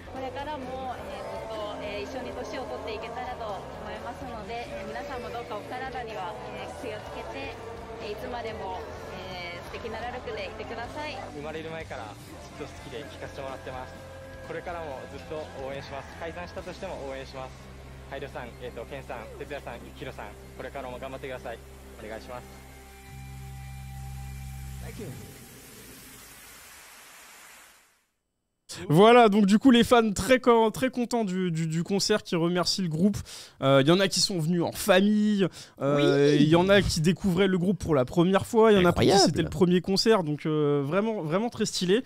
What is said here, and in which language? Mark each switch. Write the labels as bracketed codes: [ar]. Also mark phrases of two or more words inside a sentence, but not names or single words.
[ja] これからも、ずっと、一緒に年を取っていけたらと思いますので、皆さんもどうかお体には、気をつけて、いつまでも、素敵なラルクでいてください。生まれる前からずっと好きで聴かせてもらってます。これからもずっと応援します。解散したとしても応援します。ハイルさん、ケンさん、哲也さん、ヒロさん、これからも頑張ってください。お願いします。 [fr] Voilà, donc du coup les fans très contents du concert, qui remercient le groupe. Il y en a qui sont venus en famille, il y en a qui découvraient le groupe pour la première fois, il y en a pour qui c'était le premier concert, donc vraiment très stylé.